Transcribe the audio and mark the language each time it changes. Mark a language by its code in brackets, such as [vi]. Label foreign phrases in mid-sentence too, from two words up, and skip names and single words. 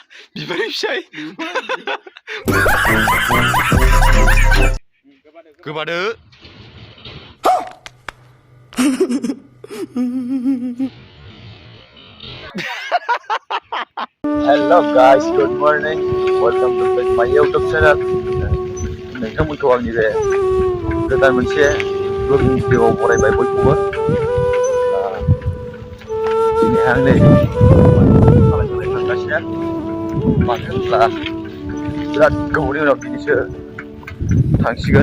[brx] बिबार फिसाय गोबादो [en] Hello guys, good morning. Welcome to my YouTube channel. [brx] नोंथांमोनखौ आंनि बे गोदान मोनसे ब्लगिं भिडिअ'आव बरायबाय बयखौबो। दिनै आं नै खामानियाव थांगासिनो। मानो होनब्ला बिराद गोबावनि उनाव दिनैसो थांसिगोन।